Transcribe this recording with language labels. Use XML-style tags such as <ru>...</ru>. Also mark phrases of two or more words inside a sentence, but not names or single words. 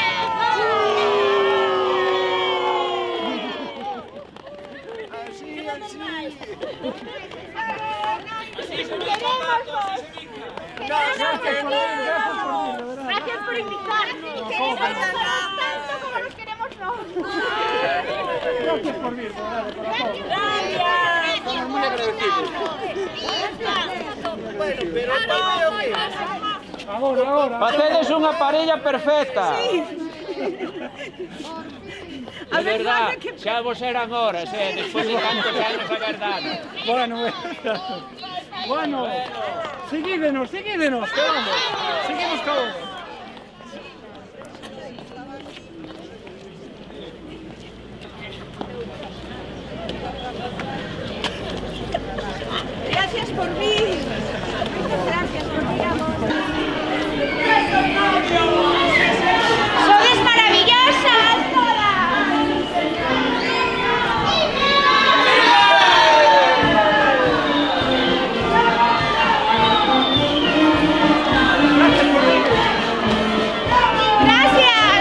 <es>Gracias por invitarnos. Queremos tanto como nos queremos nosotros.</es> <gl>Gracias por vir,</gl> <es>Estamos muy agradecidos. Bueno,</es> <gl>pero agora. Facedes unha parella perfecta.</gl> <es>De verdad,</es> <gl>xa vos eran horas, despois de tantos anos a verdade. Bueno, seguídenos, que vamos. Seguimos todos. Gracias por vir. Gracias por vir, amor.</gl> <es>¡Sois maravillosas todas! ¡Gracias!</es>